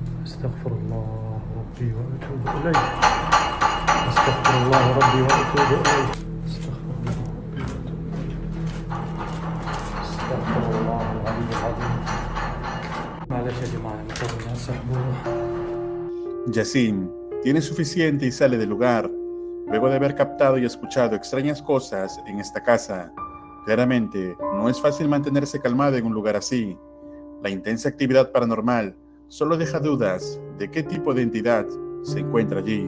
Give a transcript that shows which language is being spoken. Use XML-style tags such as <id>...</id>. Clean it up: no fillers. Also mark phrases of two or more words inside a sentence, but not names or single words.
<ar>استغفر الله ربي وأتوب إليه. استغفر الله ربي وأتوب إليه. استغفر الله ربي وأتوب إليه. استغفر الله العلي العظيم. معلش يا جماعة مضطرين نسحبه.</ar> <es>Yacine tiene suficiente y sale del lugar, luego de haber captado y escuchado extrañas cosas en esta casa. Claramente, no es fácil mantenerse calmado en un lugar así. La intensa actividad paranormal solo deja dudas de qué tipo de entidad se encuentra allí.</es>